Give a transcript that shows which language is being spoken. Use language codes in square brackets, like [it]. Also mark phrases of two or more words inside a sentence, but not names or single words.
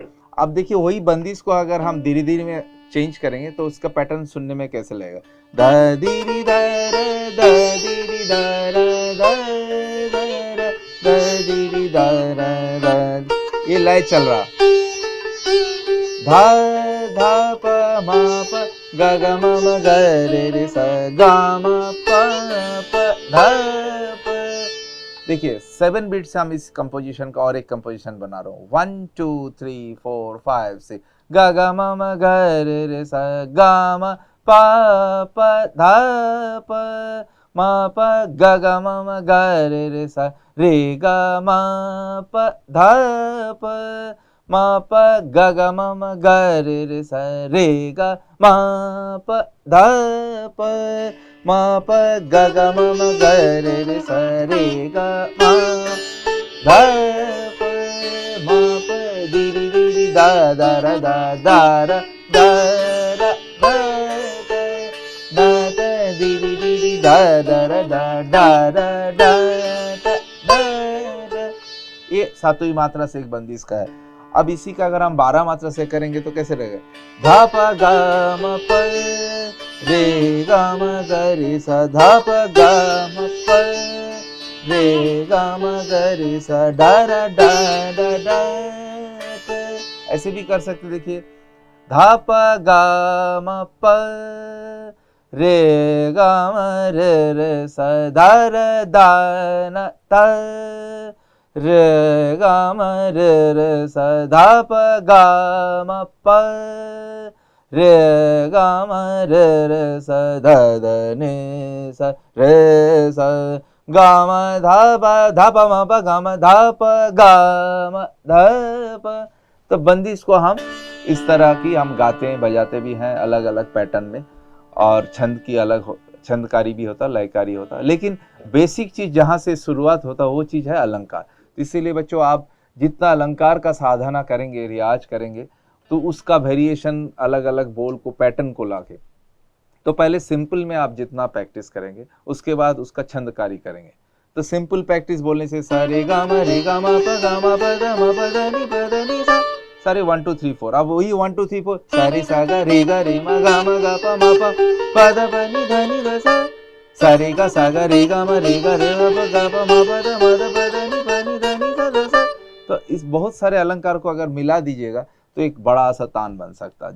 [hi] अब देखिए वही बंदिश को अगर हम धीरे धीरे में चेंज करेंगे तो उसका पैटर्न सुनने में कैसे लगेगा द दी द रे द दी द रे द द दी द रे द। ये लय चल रहा धा धा प म प ग ग म म ग रे रे सा गा म प प धा प। देखिए 7 बीट से हम इस कंपोजिशन का और एक कंपोजिशन बना रहा हूँ 1 2 3 4 5 6 ग ग म म ग रे रे सा गा म प प धा प म प ग ग म म ग रे रे सा रे ग म प धा प म प ग ग म म ग रे रे सा रे ग म प ध प म प ग ग म म ग रे रे सा रे ग म ध प म प दी दी दी दी दा दा रा दा दा रा दा रा दा दा दा दा दी दी दी दी दा दा रा दा दा रा दा दा दा सातवीं मात्रा से एक बंदिश का है। अब इसी का अगर हम 12 मात्रा से करेंगे तो कैसे रहेगा, धा प ग म प रे ग म ग रे सा, धा प ग म प रे ग म ग रे सा, डा रा डा डा डा प। ऐसे भी कर सकते, देखिए धा प ग म प रे ग म रे रे सा, धा र दा न ता रे ग म रे रे सा, धा प ग म प रे ग म रे रे सा, ध ध नि सा रे सा, ग म धा प म प ग म धा प ग म ध प। तो बंदिश को हम इस तरह की हम गाते हैं, बजाते भी हैं अलग अलग पैटर्न में, और छंद की अलग छंदकारी भी होता, लयकारी होता, लेकिन बेसिक चीज जहां से शुरुआत होता वो चीज है अलंकार। इसीलिए बच्चों आप जितना अलंकार का साधना करेंगे, रियाज करेंगे, तो उसका वेरिएशन अलग अलग बोल को, पैटर्न को लाके, तो पहले सिंपल में आप जितना प्रैक्टिस करेंगे उसके बाद उसका छंदकारी करेंगे। तो [en] simple practice [hi] बोलने से सा रे गा मा रे गा मा प गा मा प द म प द नि सा, सारे 1 2 3 4। अब वही 1 2 3 4 सा रे सा गा रे म गा म गा प म प द प नि ध सा, सा रे गा रे गा म रे गा रे म प गा प म प द नि ध नि सा सा। तो इस बहुत सारे अलंकार को अगर मिला दीजिएगा तो एक बड़ा सा तान बन सकता है।